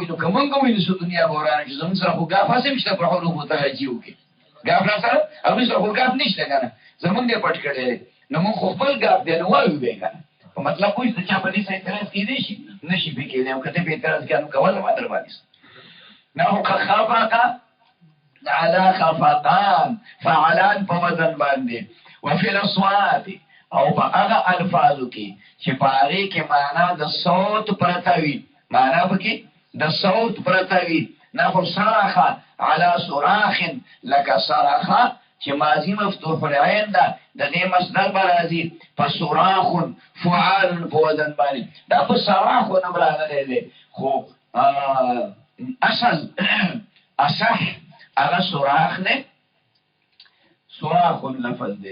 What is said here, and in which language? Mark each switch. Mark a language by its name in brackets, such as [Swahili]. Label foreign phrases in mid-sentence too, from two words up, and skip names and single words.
[Pashto] نو که موږ ووایو چې دنیا به ورانه شي زموږ سره خو ګاف هسې هم شته په حروف متهجیو کې ګاف را سره هغوی سره خو ګاف نشته که نه زمونږ دی پټ کړی دی نو موږ خو خپل ګاف دی نو وایو بیا که نه په مطلب پوه د چا په دې سره اعتراض کېدی شي نه شي پې کېدی او که ته پې اعتراض کړې نو کوله ما در باندې [Arabic] نحو خفقه على خفقان فعلان [Pashto] په وزن باندې [Arabic] وفي الاصوات [Pashto] او په هغه الفاظو کې چې په هغې کې معنا د صوت پرته وي، معنا پکې د صوت پرته وي. [Arabic] نحو صرخه علی صراخ، [Pashto] لکه صرخه چې [Arabic] ماضي مفتوح العين [Pashto] ده، د دې مصدر به راځي په صراخ فعال په وزن باندې. دا په صراخ نه راغلی دی، خو اصل اصح هغه صراخ نه، صراخ لفظ دی.